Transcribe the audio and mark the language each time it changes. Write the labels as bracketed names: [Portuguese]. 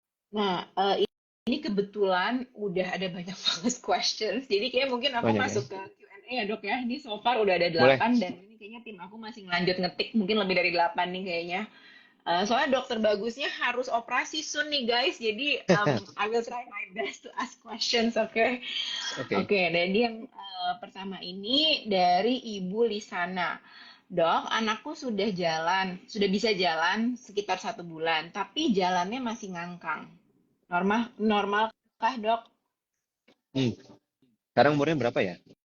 [Indonesian] Nah, ini kebetulan udah ada banyak banget questions. Jadi kayak mungkin aku Banyak ya. masuk ke Q&A ya, Dok ya. Ini so far udah ada Boleh. 8 dan ini kayaknya tim aku masih ngelanjut ngetik mungkin lebih dari 8 nih kayaknya. Soalnya dokter bagusnya harus operasi soon nih guys. Jadi [English] I will try my best to ask questions, oke? [Indonesian] Oke. Oke, jadi yang pertama ini dari Ibu Lisana. Dok, anakku sudah bisa jalan sekitar 1 bulan, tapi jalannya masih ngangkang. Normalkah, Dok? Hmm. Sekarang umurnya berapa ya?